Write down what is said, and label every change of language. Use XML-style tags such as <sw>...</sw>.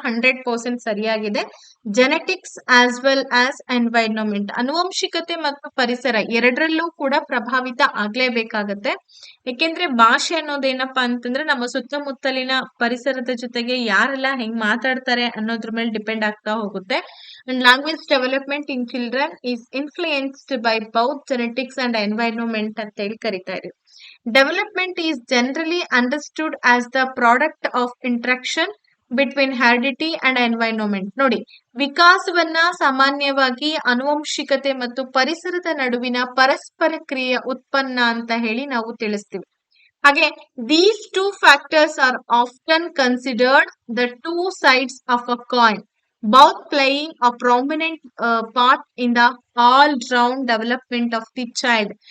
<kn>100% ಸರಿಯಾಗಿದೆ.</kn> <en>genetics as well as environment,</en> <kn>ಅನುವಂಶಿಕತೆ ಮತ್ತು ಪರಿಸರ ಎರಡರಲ್ಲೂ ಕೂಡ ಪ್ರಭಾವಿತ ಆಗ್ಲೇಬೇಕಾಗತ್ತೆ. ಯಾಕೆಂದ್ರೆ ಭಾಷೆ ಅನ್ನೋದೇನಪ್ಪಾ ಅಂತಂದ್ರೆ ನಮ್ಮ ಸುತ್ತಮುತ್ತಲಿನ ಪರಿಸರದ ಜೊತೆಗೆ ಯಾರೆಲ್ಲ ಹೆಂಗ್ ಮಾತಾಡ್ತಾರೆ ಅನ್ನೋದ್ರ ಮೇಲೆ ಡಿಪೆಂಡ್ ಆಗ್ತಾ ಹೋಗುತ್ತೆ.</kn> <en>And language development in children is influenced by both genetics and environment</en> <kn>ಅಂತ ಹೇಳಿ ಕರಿತಾ ಇದ್ದೀವಿ.</kn> <en>Development is generally understood as the product of interaction between heredity and environment.</en> <kn>ನೋಡಿ, ವಿಕಾಸವನ್ನ ಸಾಮಾನ್ಯವಾಗಿ ಆನುವಂಶಿಕತೆ ಮತ್ತು ಪರಿಸರದ ನಡುವಿನ ಪರಸ್ಪರ ಕ್ರಿಯೆಯ ಉತ್ಪನ್ನ ಅಂತ ಹೇಳಿ ನಾವು ತಿಳಿಸ್ತೀವಿ.</kn> <en>ಹಾಗೆ these two factors are often considered the two sides of a coin, both playing a prominent part in the all round development of the child.</en>